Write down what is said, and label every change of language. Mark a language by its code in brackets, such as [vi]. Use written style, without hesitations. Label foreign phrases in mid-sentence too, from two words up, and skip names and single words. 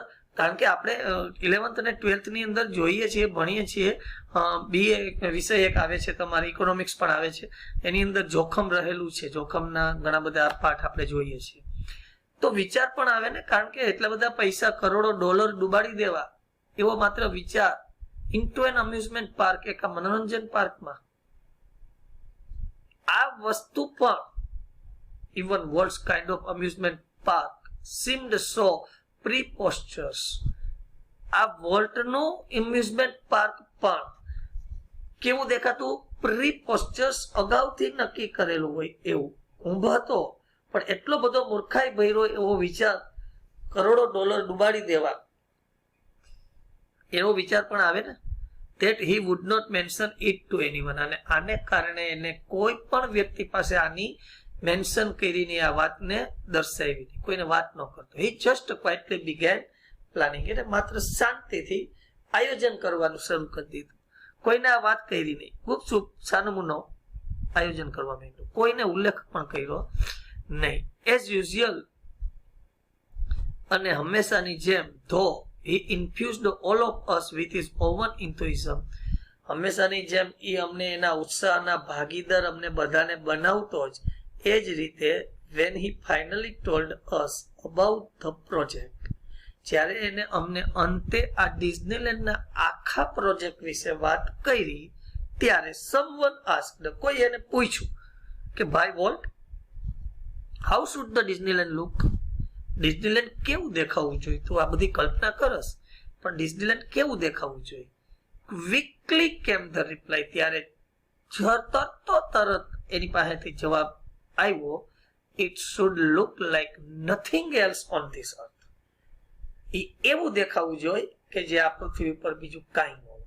[gu] કારણ કે આપણે 11th અને 12th ની અંદર જોઈએ છીએ, ભણીએ છીએ, બીએ વિષય એક આવે છે, તમારી ઇકોનોમિક્સ પણ આવે છે, એની અંદર જોખમ રહેલું છે, જોખમના ઘણા બધા પાઠ આપણે જોઈએ છીએ. તો વિચાર પણ આવે ને, કારણ કે એટલા બધા પૈસા, કરોડો ડોલર ડૂબાડી દેવા, એવો માત્ર વિચાર [en] into an amusement park, [gu] એક મનોરંજન પાર્કમાં, આ વસ્તુ પણ [en] even world's kind of amusement park seemed so preposterous. [gu] આ વોલ્ટનું એમ્યુઝમેન્ટ પાર્ક પણ કેવું દેખાતું? પ્રીપોસ્ચરસ, અગાઉથી નક્કી કરેલું હોય એવું. ઊંભો હતો પણ એટલો બધો મૂર્ખાઈ ભર્યો એવો વિચાર, કરોડો ડોલર ડૂબાડી દેવા, એવો વિચાર પણ આવે ને. [en] that he would not mention it to anyone, [gu] અને આને કારણે એને કોઈ પણ વ્યક્તિ પાસે આની મેન્શન કરીને આ વાતને દર્શાવી નહીં, કોઈને વાત ન કરતો. [en] he just quietly began planning, [gu] એટલે માત્ર શાંતિથી આયોજન કરવાનું શરૂ કરી દીધું, કોઈને આ વાત કરી નહીં, ગુપચુપ છાનમૂનો આયોજન કરવા માંડ્યું, કોઈને ઉલ્લેખ પણ કર્યો નહીં. [en] as usual, [gu] અને હંમેશાની જેમ, [en] ધો he infused all of us with his own enthusiasm, [gu] હંમેશાની જેમ એ અમને એના ઉત્સાહના ભાગીદાર અમને બધાને બનાવતો જ. એ જ રીતે [en] when he finally told us about the project, [gu] જ્યારે એને અમને અંતે આ ડિઝનીલેન્ડના આખા પ્રોજેક્ટ વિશે વાત કરી, ત્યારે [en] someone asked, [gu] કોઈ એને પૂછ્યું કે ભાઈ વોલ્ટ, [en] how should the Disneyland look? [gu] ડિઝનીલેન્ડ કેવું દેખાવું જોઈએ? તું આ બધી કલ્પના કરસ, પણ ડિઝનીલેન્ડ કેવું દેખાવું જોઈએ? [en] quickly came the reply, [gu] ત્યારે તરત એની પાસેથી જવાબ આવ્યો, [en] it should look like nothing else on this earth, [gu] એ એવું દેખાવું જોઈએ કે જે આ પૃથ્વી ઉપર બીજું કાંઈ ન હોય.